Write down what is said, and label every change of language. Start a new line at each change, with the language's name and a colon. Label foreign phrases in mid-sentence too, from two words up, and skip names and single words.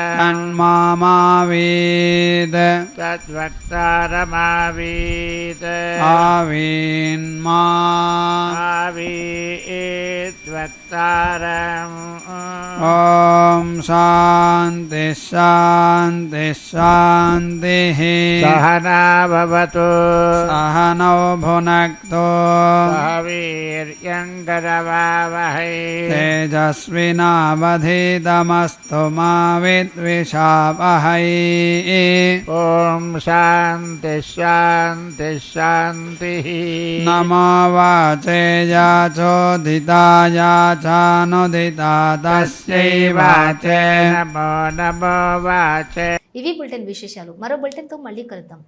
Sanskrit: तन्मामावीद तद्वक्तारमावीद आवीन्मा आवीद्वक्तारम् ॐ शान्ति शान्ति शान्तिः सहना भवतु सहनौ भुनक्तु सह वीर्यङ्करवावहै तेजस्विनावधीतमस्तु मा विद्विषावहै ॐ ఓం శాంతి శాంతి శాంతి. నమో వాచే యాచోదితాయాచానుదితా తస్యై వాచే నమో నమో వాచే.
Telugu: ఇవి బులెటిన్ విశేషాలు. మరో బులెటిన్తో మళ్ళీ కలుద్దాం.